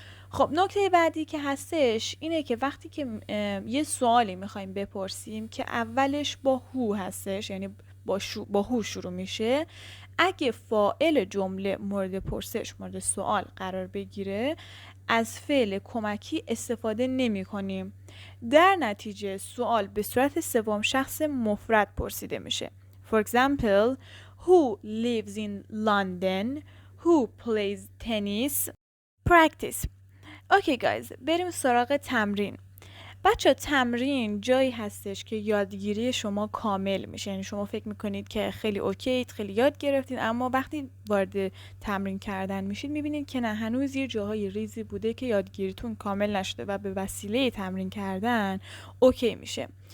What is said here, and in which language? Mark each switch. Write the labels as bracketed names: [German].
[Persian] خب نکته بعدی که هستش اینه که وقتی که یه سوالی میخوایم بپرسیم که اولش با who هستش، یعنی با who شروع میشه، اگه فاعل جمله مورد پرسش مورد سوال قرار بگیره از فعل کمکی استفاده نمی کنیم. در نتیجه سوال به صورت سوم شخص مفرد پرسیده میشه. [English] For example who lives in London who plays tennis practice. [Persian] اوکی گایز، بریم سراغ تمرین. بچه تمرین جایی هستش که یادگیری شما کامل میشه، یعنی شما فکر میکنید که خیلی اوکیید، خیلی یاد گرفتید، اما وقتی وارد تمرین کردن میشید میبینید که نه، هنوز یه جاهای ریزی بوده که یادگیریتون کامل نشده و به وسیله تمرین کردن اوکی میشه.